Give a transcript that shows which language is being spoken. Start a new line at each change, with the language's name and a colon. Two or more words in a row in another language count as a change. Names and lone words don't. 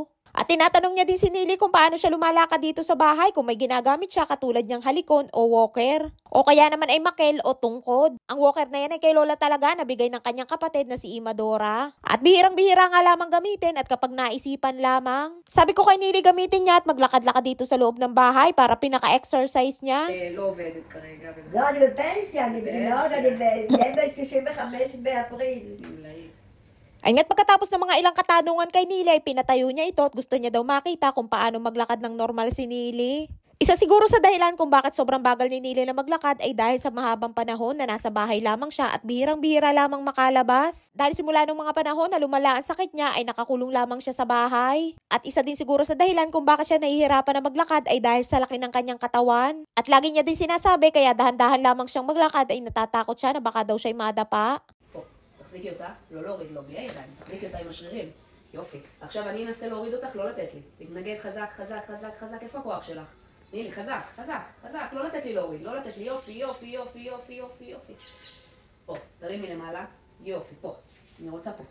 Filipino: At tinatanong niya din si Nili kung paano siya lumalakad dito sa bahay kung may ginagamit siya katulad niyang halikon o walker. O kaya naman ay makel o tungkod. Ang walker na yan ay kay Lola talaga nabigay ng kanyang kapatid na si Imadora. At bihirang-bihira nga lamang gamitin at kapag naisipan lamang. Sabi ko kay Nili gamitin niya at maglakad-lakad dito sa loob ng bahay para pinaka-exercise niya.
Hebrew: לא עובדת כרגע. לא, אני בפנסיה, אני בגמלאות, אני ב-35 באפריל.
Filipino: Ay nga't pagkatapos ng mga ilang katanungan kay Nili ay pinatayo niya ito at gusto niya daw makita kung paano maglakad ng normal si Nili. Isa siguro sa dahilan kung bakit sobrang bagal ni Nili na maglakad ay dahil sa mahabang panahon na nasa bahay lamang siya at bihirang-bihira lamang makalabas. Dahil simula nung mga panahon na lumala ang sakit niya ay nakakulong lamang siya sa bahay. At isa din siguro sa dahilan kung bakit siya nahihirapan na maglakad ay dahil sa laki ng kanyang katawan. At lagi niya din sinasabi kaya dahan-dahan lamang siyang maglakad ay natatakot siya na baka daw siya'y madapa.
Hebrew: תחזיקי אותה, לא להוריד, לא בלי הידיים, תחזיקי אותה עם השרירים. יופי. עכשיו אני אנסה להוריד אותך, לא לתת לי. תתנגד חזק, חזק, חזק, חזק. איפה הכוח שלך? תני לי, חזק, חזק, חזק. לא לתת לי להוריד, לא לתת לי. יופי, יופי, יופי, יופי, יופי, יופי. פה, תרימי למעלה. יופי, פה. אני רוצה פה.